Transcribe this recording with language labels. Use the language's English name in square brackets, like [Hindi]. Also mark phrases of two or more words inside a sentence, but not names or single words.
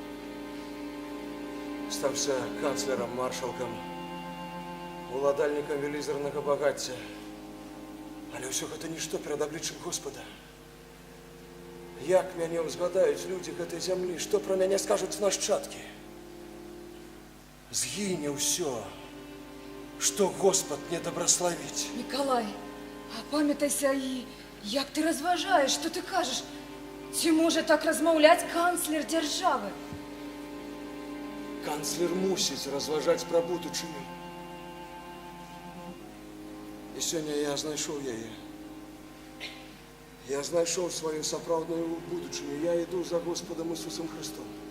[Belarusian] Стаўся канцлерам, маршалкам, уладальнікам велізарнага багацця. Але ўсё гэта нішто перад абліччам Господа. Як мяне ўзгадаюць людзі гэтай зямлі, што пра мяне скажуць нашчадкі? Згіне ўсё, што Господ не добраславіць. [Russian] Николай, опамятайся и як ты разважаешь, что ты кажешь? [Belarusian] Ці може так размаўляць канцлер дзяржавы? Канцлер мусіць разважаць пра будучыню. І сёння я знайшоў яе. Я знайшоў сваю сапраўдную будучыню. Я іду за Господом Ісусом Христом.